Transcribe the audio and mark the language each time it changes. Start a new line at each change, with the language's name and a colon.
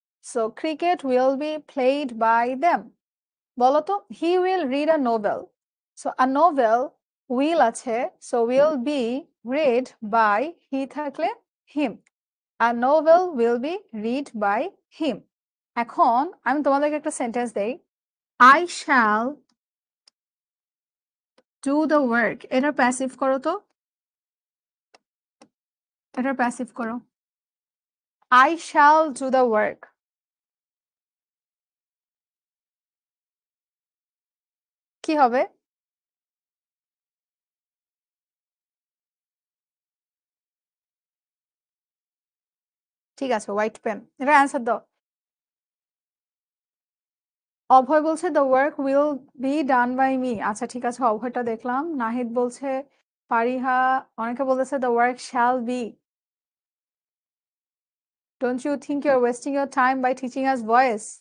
English: So cricket will be played by them.
Bangla: বলো তো,
English: He will read a novel, so a novel will আছে, so will be read by, he থাকলে him, a novel will be read by him.
Bangla: এখন আমি তোমাদেরকে একটা sentence দেই,
English: I shall do the work,
Bangla: এটার প্যাসিভ করো তো, এটার প্যাসিভ করো।
English: I shall do the work,
Bangla: কি হবে? ঠিক আছে, হোয়াইট পেন, এটা অ্যান্সার দাও। অভয় বলছে
English: the work will be done by me,
Bangla: আচ্ছা ঠিক আছে, অভয়টা দেখলাম। নাহিদ বলছে পারিহা, অনেকে বলতেছে
English: the work shall be। Don't you think you're wasting your time by teaching us voice?